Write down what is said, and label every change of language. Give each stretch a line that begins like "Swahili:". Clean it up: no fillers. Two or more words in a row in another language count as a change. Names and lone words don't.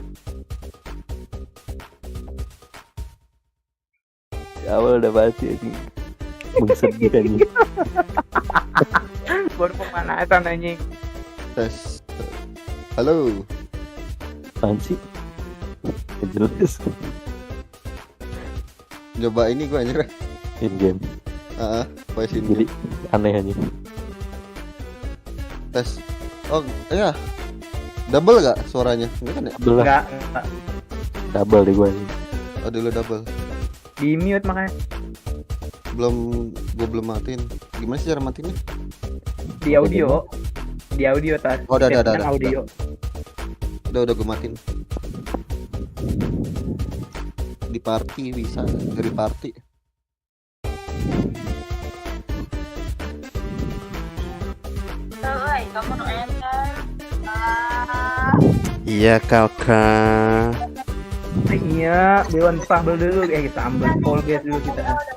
Indonesian: Di awal udah mati anjing. Sedih anjing. Baru pemanasan anjing. Tes. Halo. Apaan sih? Gak jelas. Coba ini gue anjir.
English: In game. Voice in
Indonesian: Jadi aneh anjing. tes. Oh, iya. Double gak suaranya? Enggak kan ya? Belah. Enggak. Double deh gue anjing. Oh, dulu double. Di mute makanya. Gue belum matiin. Gimana sih cara matiinnya? Di audio. Di audio tas. Oh, udah, Settingan udah. audio. Udah gue matiin. Di party bisa, dari party.
Vietnamese: Ơi, có một em
Indonesian: Iya kakak. Iya, Dewan sambel dulu, sambel Polges dulu kita.